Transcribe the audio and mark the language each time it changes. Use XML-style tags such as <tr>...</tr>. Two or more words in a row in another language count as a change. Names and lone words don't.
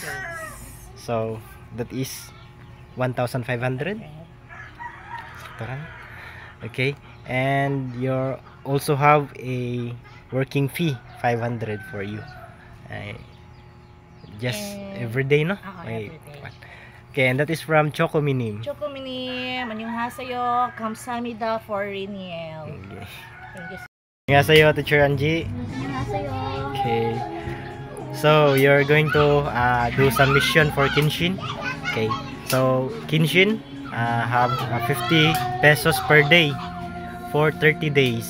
<en>So that is 1,500. Okay, and you also have a working fee 500 for you. Just every day, no? Every day. Okay, and that is from Chocominim. Chocominim,</en> <ko>안녕하세요, 감사합니다</ko> <en>for Reniel. Okay. Thank you. Annyeonghaseyo, Teacher Angie. Annyeonghaseyo. Okay. So you're going to do some mission for Kinshin. Okay. So Kinshin have 50 pesos per day for 30 days.</en>